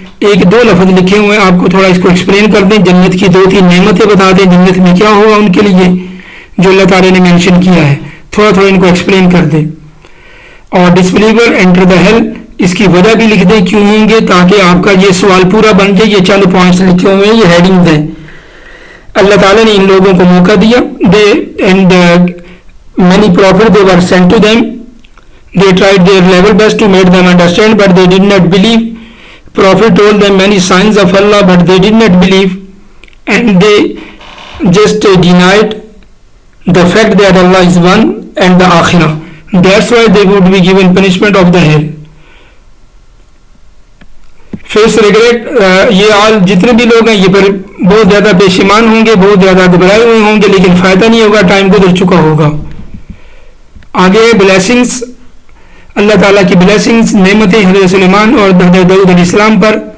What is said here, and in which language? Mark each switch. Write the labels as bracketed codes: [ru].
[ur] ایک دو لفظ لکھے ہوئے ہیں, آپ کو تھوڑا اس کو ایکسپلین کر دیں. جنت کی 2-3 نعمتیں بتا دیں, جنت میں کیا ہوگا ان کے لیے جو اللہ تعالیٰ نے مینشن کیا ہے, تھوڑا تھوڑا ان کو ایکسپلین کر دیں. اور [en] disbeliever enter the hell, [ur] اس کی وجہ بھی لکھ دیں کیوں ہوں گے, تاکہ آپ کا یہ سوال پورا بن جائے. یہ چند پوائنٹس لکھے ہوئے ہیں, یہ ہیڈنگ ہیں. اللہ تعالیٰ نے ان لوگوں کو موقع دیا. [en] They and many prophets they were sent to them. They tried their level best to make them understand, but they did not believe. Prophet told them many signs of Allah, but they did not believe, and they just denied the fact that Allah is one and the Akhirah. That's why they would be given punishment of the hell. Face regret, [ur] یہ آل جتنے بھی لوگ ہیں یہ پر بہت زیادہ پشیمان ہوں گے, بہت زیادہ گھبرائے ہوئے ہوں گے, لیکن فائدہ نہیں ہوگا, ٹائم گزر چکا ہوگا. آگے بلیسنگس, اللہ تعالیٰ کی بلیسنگس, نعمتیں حضرت سلیمان اور حضرت داؤد علیہ السلام پر.